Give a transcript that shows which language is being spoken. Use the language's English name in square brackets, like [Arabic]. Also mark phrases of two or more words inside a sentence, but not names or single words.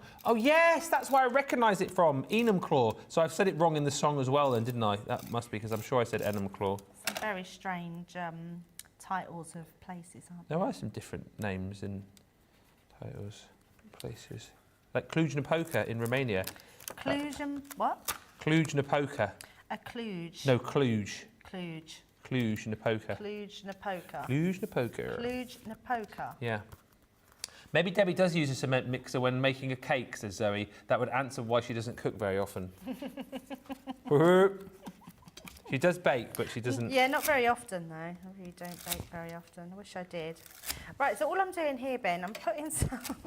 [English] Oh yes, that's where I recognise it from, Enum Claw. So I've said it wrong in the song as well then, didn't I? That must be, because I'm sure I said Enum Claw. Some very strange titles of places, aren't There are some different names and titles, places. Like Cluj-Napoca in Romania. what? Cluj-Napoca. A Cluj. No, Cluj. Cluj. Cluj-Napoca. Cluj-Napoca. Cluj-Napoca. Cluj-Napoca. Yeah. Maybe Debbie does use a cement mixer when making a cake, says Zoe. That would answer why she doesn't cook very often. She does bake, but she doesn't... Yeah, not very often, though. I really don't bake very often. I wish I did. Right, so all I'm doing here, Ben, I'm putting some...